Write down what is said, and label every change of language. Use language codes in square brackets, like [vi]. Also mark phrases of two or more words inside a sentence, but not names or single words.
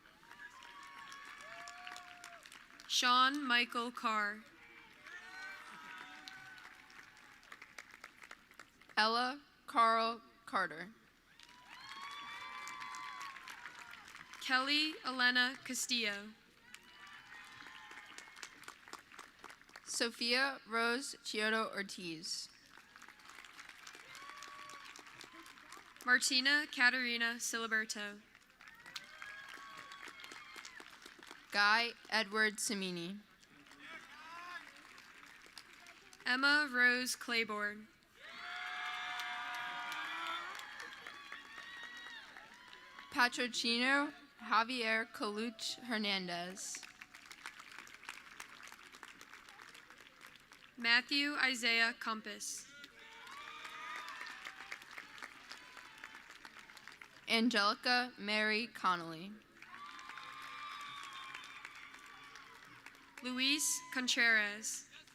[en] Sean Michael Carr. Ella Carl Carter. Kelly Elena Castillo. Sophia Rose Chiodo Ortiz. Martina Caterina Siliberto. Guy Edward Simini. Emma Rose Claiborne. Patrocino Javier Coluch Hernandez. Matthew Isaiah Compass. Angelica Mary Connolly. Luis Contreras.